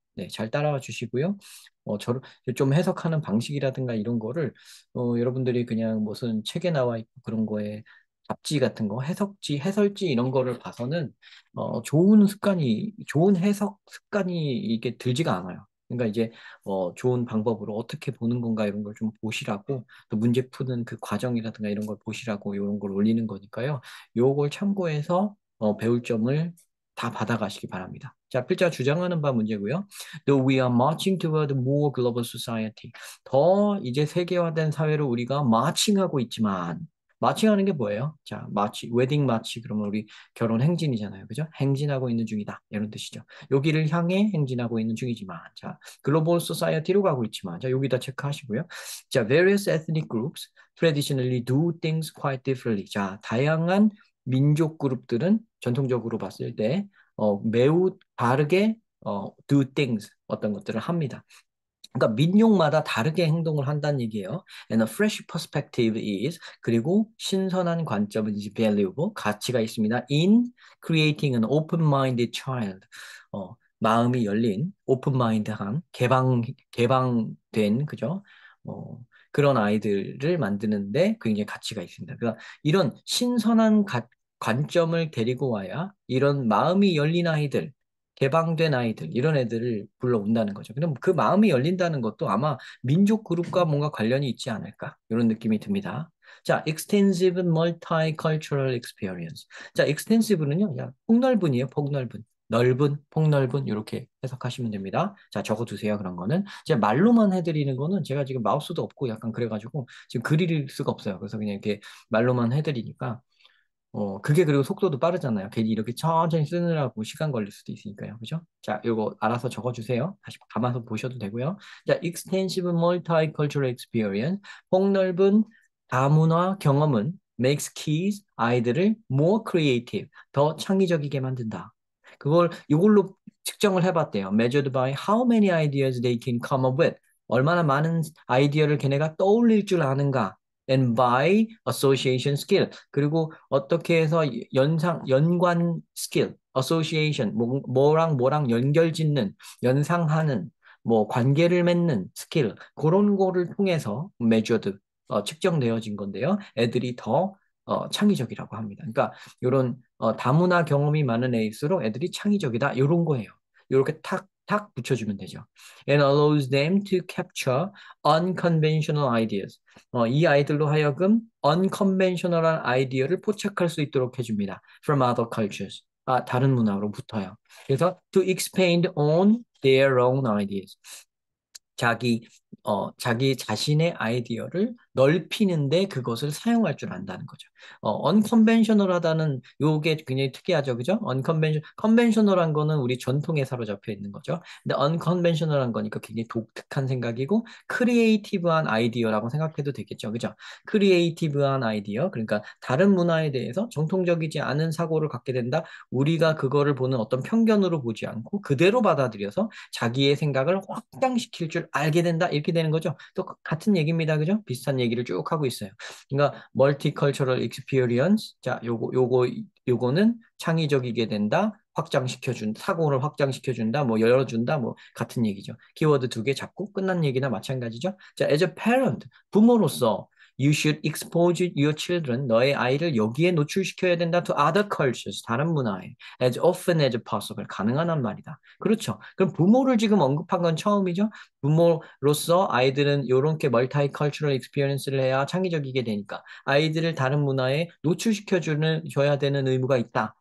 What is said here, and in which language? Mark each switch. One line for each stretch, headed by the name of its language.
Korean: 네, 잘 따라와 주시고요. 저를 좀 해석하는 방식이라든가 이런 거를 여러분들이 그냥 무슨 책에 나와 있고 그런 거에 잡지 같은 거, 해석지, 해설지 이런 거를 봐서는 좋은 습관이, 좋은 해석 습관이 이게 들지가 않아요. 그러니까 이제 좋은 방법으로 어떻게 보는 건가 이런 걸 좀 보시라고 또 문제 푸는 그 과정이라든가 이런 걸 보시라고 이런 걸 올리는 거니까요. 요걸 참고해서 배울 점을 다 받아가시기 바랍니다. 자, 필자 주장하는 바 문제고요.
English: Though we are marching toward a more global society.
Korean: 더 이제 세계화된 사회로 우리가 마칭하고 있지만 마칭하는 게 뭐예요? 자, 마치, 웨딩 마치 그러면 우리 결혼 행진이잖아요. 그죠? 행진하고 있는 중이다. 이런 뜻이죠. 여기를 향해 행진하고 있는 중이지만 자, 글로벌 소사이어티로 가고 있지만 자, 여기다 체크하시고요.
English: 자, various ethnic groups traditionally do things quite differently.
Korean: 자, 다양한 민족 그룹들은 전통적으로 봤을 때 매우 다르게
English: do things
Korean: 어떤 것들을 합니다. 그러니까 민족마다 다르게 행동을 한다는 얘기예요.
English: And a fresh perspective is
Korean: 그리고 신선한 관점은
English: is valuable
Korean: 가치가 있습니다.
English: In creating an open-minded child
Korean: 마음이 열린
English: open-minded한
Korean: 개방된 그죠? 그런 아이들을 만드는데 굉장히 가치가 있습니다. 그러니까 이런 신선한 관점을 데리고 와야 이런 마음이 열린 아이들 개방된 아이들 이런 애들을 불러온다는 거죠. 그럼 그 마음이 열린다는 것도 아마 민족 그룹과 뭔가 관련이 있지 않을까 이런 느낌이 듭니다.
English: 자, extensive multicultural experience.
Korean: 자, extensive는요, 야, 폭넓은이에요, 폭넓은. 넓은, 폭넓은 이렇게 해석하시면 됩니다. 자, 적어두세요. 그런 거는 제가 말로만 해드리는 거는 제가 지금 마우스도 없고 약간 그래가지고 지금 그릴 수가 없어요. 그래서 그냥 이렇게 말로만 해드리니까 그게 그리고 속도도 빠르잖아요. 괜히 이렇게 천천히 쓰느라고 시간 걸릴 수도 있으니까요. 그죠? 자, 요거 알아서 적어주세요. 다시 감아서 보셔도 되고요.
English: 자, extensive multicultural experience.
Korean: 폭넓은 다문화 경험은
English: makes kids,
Korean: 아이들을
English: more creative,
Korean: 더 창의적이게 만든다. 이걸로 측정을 해봤대요.
English: measured by how many ideas they can come up with.
Korean: 얼마나 많은 아이디어를 걔네가 떠올릴 줄 아는가.
English: and by association skill.
Korean: 그리고 어떻게 해서 연관 스킬, association, 뭐랑 뭐랑 연결 짓는, 연상하는, 뭐 관계를 맺는 스킬, 그런 거를 통해서 measured, 측정되어진 건데요. 애들이 더 창의적이라고 합니다. 그러니까 이런 다문화 경험이 많은 애일수록 애들이 창의적이다. 이런 거예요. 이렇게 탁탁 붙여주면 되죠.
English: And allows them to capture unconventional ideas.
Korean: 이 아이들로 하여금 unconventional한 아이디어를 포착할 수 있도록 해줍니다.
English: From other cultures.
Korean: 다른 문화로부터요. 그래서
English: to expand on their own ideas.
Korean: 자기, 자기 자신의 아이디어를 넓히는데 그것을 사용할 줄 안다는 거죠. unconventional하다는 요게 굉장히 특이하죠. 그죠? conventional한 거는 우리 전통에 사로잡혀 있는 거죠. 근데 unconventional한 거니까 굉장히 독특한 생각이고 크리에이티브한 아이디어라고 생각해도 되겠죠. 그죠? 크리에이티브한 아이디어. 그러니까 다른 문화에 대해서 정통적이지 않은 사고를 갖게 된다. 우리가 그거를 보는 어떤 편견으로 보지 않고 그대로 받아들여서 자기의 생각을 확장시킬 줄 알게 된다. 이렇게 되는 거죠. 또 같은 얘기입니다. 그죠? 비슷한 얘기를 쭉 하고 있어요. 그러니까 멀티컬처럴 익스피리언스. 자, 요거는 창의적이게 된다. 사고를 확장시켜준다, 뭐 열어준다, 뭐 같은 얘기죠. 키워드 두 개 잡고 끝난 얘기나 마찬가지죠. 자,
English: as a parent,
Korean: 부모로서
English: You should expose your children.
Korean: 너의 아이를 여기에 노출시켜야 된다.
English: To other cultures.
Korean: 다른 문화에.
English: As often as possible.
Korean: 가능한 한 말이다. 그렇죠. 그럼 부모를 지금 언급한 건 처음이죠. 부모로서 아이들은 이렇게 멀티컬처럴 익스피리언스를 해야 창의적이게 되니까 아이들을 다른 문화에 줘야 되는 의무가 있다.